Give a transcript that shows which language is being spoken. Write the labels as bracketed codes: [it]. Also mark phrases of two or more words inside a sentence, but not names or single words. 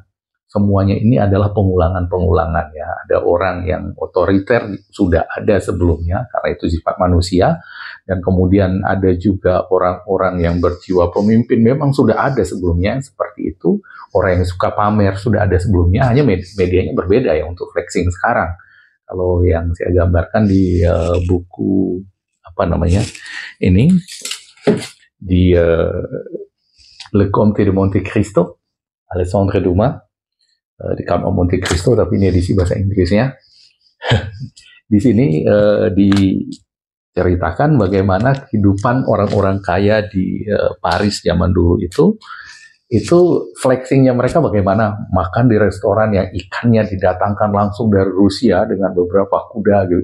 [id] Semuanya ini adalah pengulangan-pengulangan ya. Ada orang yang otoriter sudah ada sebelumnya karena itu sifat manusia, dan kemudian ada juga orang-orang yang berjiwa pemimpin memang sudah ada sebelumnya seperti itu. Orang yang suka pamer sudah ada sebelumnya, hanya medianya berbeda ya untuk flexing sekarang. Kalau yang saya gambarkan di buku apa namanya ini, di Le Comte de Monte Cristo, Alexandre Dumas, di Count of Monte Cristo, tapi ini edisi bahasa Inggrisnya. Di sini diceritakan bagaimana kehidupan orang-orang kaya di Paris zaman dulu itu itu flexingnya mereka bagaimana makan di restoran yang ikannya didatangkan langsung dari Rusia dengan beberapa kuda gitu.